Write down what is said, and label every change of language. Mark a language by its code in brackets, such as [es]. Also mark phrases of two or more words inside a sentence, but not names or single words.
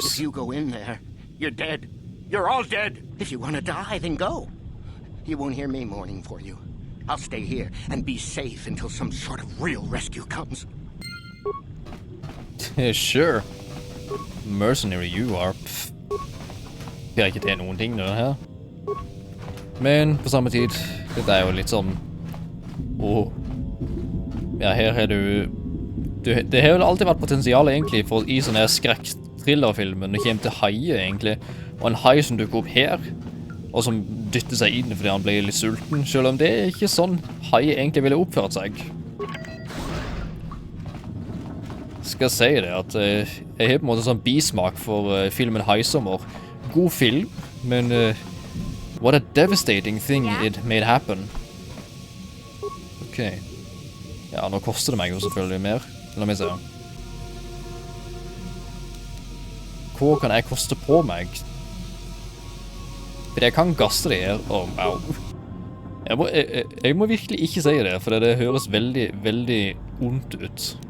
[en] If you go in there, you're dead. You're all dead. If you want to die, then go. You won't hear me mourning for you. I'll stay here and be safe until some sort of real rescue comes. Sure. Mercenary you are. Pff. [no] Jeg har ikke til noen ting nå her. Men på samme tid, dette er jo litt sånn... Ja, her har du... Det har jo alltid vært potensial egentlig for i sånne skrekk-thriller-filmer når det kommer til haier egentlig. Og en hai som dukker opp her, og som dytter seg inn fordi han blir litt sulten, selv om det er ikke sånn haier egentlig ville oppført seg. Skal si det at jeg har på en måte sånn bismak for filmen Haisommer. God film, men [en] what a devastating thing it made happen. [no] Ok. Ja, nå koster det meg jo selvfølgelig mer. La meg se. Hva kan jeg koste på meg? For jeg kan gasse det her. Au. Jeg må virkelig ikke si det, for det høres veldig, veldig ondt ut.